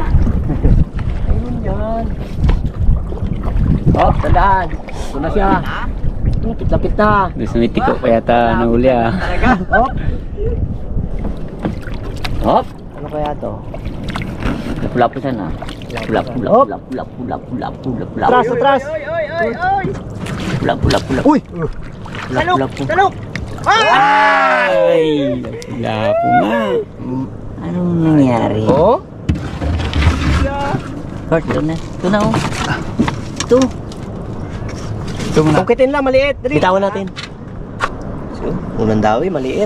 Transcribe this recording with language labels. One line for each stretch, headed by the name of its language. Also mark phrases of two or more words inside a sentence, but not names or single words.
Filipino: Ayun yan. Oh, tandaan. Ito na siya. Lapit na. Doon sa may tiko pa yata nahuli ah. Talaga. Hop. Hop! Ano kaya to? Pula-pula po sana. Pula-pula, Hop. pula-pula, pula-pula, pula-pula. Atras, atras. Oy. Pula-pula, pula. Uy! Pula-pula po. Talok! Ay! Wala po nga. Anong nangyari? Oh? Bart, ito na. Ito na oh. Ito. Ito muna. Tungkitin lang, maliit. Bitawan natin. So, unang dawi, maliit.